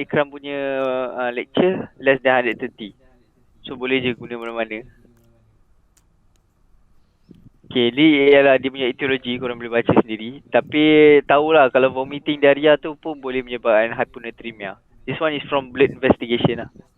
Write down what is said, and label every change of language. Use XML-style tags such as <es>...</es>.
<ms>Ikram punya lecture,</ms> <en>less than 130.</en> <ms>So boleh je guna mana-mana. Okay, ni ialah dia punya etiologi, korang boleh baca sendiri. Tapi tahulah kalau vomiting diarrhea tu pun boleh menyebabkan hyponatremia.</ms> <en>This one is from blood investigation lah.</en>